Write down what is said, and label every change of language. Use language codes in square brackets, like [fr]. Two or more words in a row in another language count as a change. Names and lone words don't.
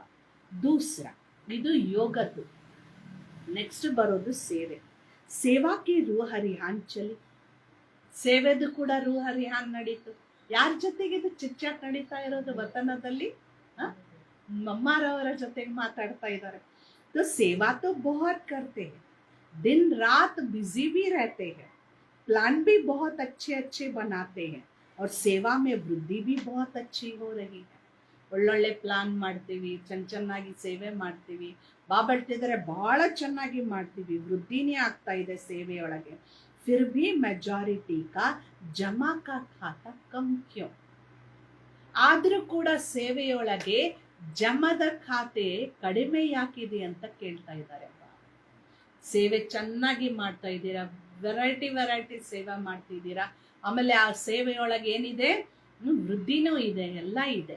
[kn] ದೂಸ್ರ ಇದು ಯೋಗದ್ದು. ನೆಕ್ಸ್ಟ್ ಬರೋದು ಸೇವೆ. [hi] सेवा की रूह रिहान चली. [kn] ಸೇವೆದು ಕೂಡ ರೂಹ ರಿಹಾನ್ ನಡೀತು. ಯಾರ ಜೊತೆಗೆ ಇದು ಚಿಚ್ಚಾಟ್ ನಡೀತಾ ಇರೋದು? ವತನದಲ್ಲಿ ಮಮ್ಮಾರವರ ಜೊತೆಗೆ ಮಾತಾಡ್ತಾ ಇದ್ದಾರೆ. [hi] तो सेवा तो बहुत करते हैं, दिन रात बिजी भी रहते हैं, प्लान भी बहुत अच्छे अच्छे बनाते हैं और सेवा में वृद्धि भी बहुत अच्छी हो रही है. [kn] ಒಳ್ಳೊಳ್ಳೆ ಪ್ಲಾನ್ ಮಾಡ್ತೀವಿ, ಚೆನ್ನಾಗಿ ಸೇವೆ ಮಾಡ್ತೀವಿ. ಬಾಬಾ ಹೇಳ್ತಿದ್ದಾರೆ ಬಹಳ ಚೆನ್ನಾಗಿ ಮಾಡ್ತೀವಿ, ವೃದ್ಧಿನೇ ಆಗ್ತಾ ಇದೆ ಸೇವೆಯೊಳಗೆ. [hi] फिर भी मेजॉरिटी का जमा का खाता कम क्यों? [kn] ಆದ್ರೂ ಕೂಡ ಸೇವೆಯೊಳಗೆ ಜಮದ ಖಾತೆ ಕಡಿಮೆ ಯಾಕಿದೆ ಅಂತ ಕೇಳ್ತಾ ಇದ್ದಾರೆ. ಸೇವೆ ಚೆನ್ನಾಗಿ ಮಾಡ್ತಾ ಇದ್ದೀರಾ, ವೆರೈಟಿ ಸೇವೆ ಮಾಡ್ತಿದ್ದೀರಾ, ಆಮೇಲೆ ಆ ಸೇವೆಯೊಳಗೆ ಏನಿದೆ, ವೃದ್ಧಿನೂ ಇದೆ, ಎಲ್ಲ ಇದೆ.